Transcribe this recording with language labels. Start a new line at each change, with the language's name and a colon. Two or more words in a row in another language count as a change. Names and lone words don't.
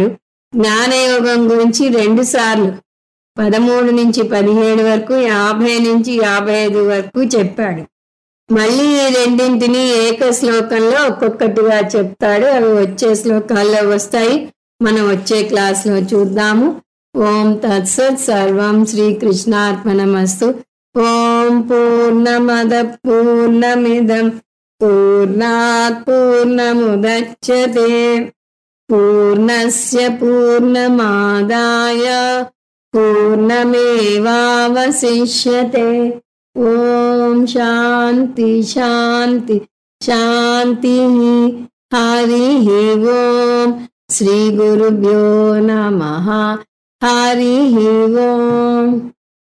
Telugu: జ్ఞానయోగం గురించి 2 సార్లు, 13 నుంచి 17 వరకు, 50 నుంచి 55 వరకు చెప్పాడు. మళ్ళీ ఈ రెండింటిని ఏక శ్లోకంలో ఒక్కొక్కటిగా చెప్తాడు. అవి వచ్చే శ్లోకాల్లో వస్తాయి. మనం వచ్చే క్లాస్లో చూద్దాము.
Sanskrit: ఓం తత్సత్. సర్వం శ్రీకృష్ణార్పణమస్తు. ఓం పూర్ణమద పూర్ణమిదం పూర్ణాత్ పూర్ణముదచ్యతే పూర్ణస్య పూర్ణమాదాయ పూర్ణమేవావశిష్యతే. ఓం శాంతి శాంతి శాంతి. హరి ఓం. శ్రీ గురుభ్యో నమః. హరి ఓం.